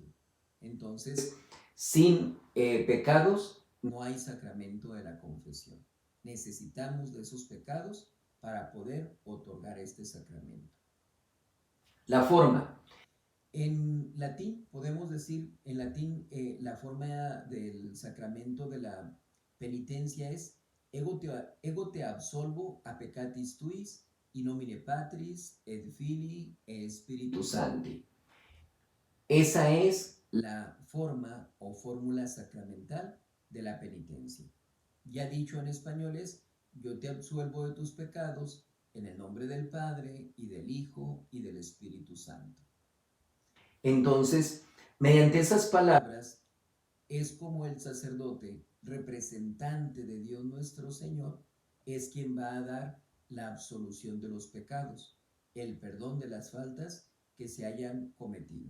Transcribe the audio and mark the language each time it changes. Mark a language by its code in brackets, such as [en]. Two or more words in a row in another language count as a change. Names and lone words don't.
[es] Entonces, sin pecados no hay sacramento de la confesión. Necesitamos de esos pecados para poder otorgar este sacramento. La forma. En latín, podemos decir, en latín, la forma del sacramento de la penitencia es [la] ego te absolvo a peccatis tuis, in nomine Patris, et Filii, et Spiritus Sancti. [es] Esa es la forma o fórmula sacramental de la penitencia. Ya dicho en español es, yo te absuelvo de tus pecados en el nombre del Padre, y del Hijo, y del Espíritu Santo. Entonces, mediante esas palabras, es como el sacerdote, representante de Dios nuestro Señor, es quien va a dar la absolución de los pecados, el perdón de las faltas que se hayan cometido.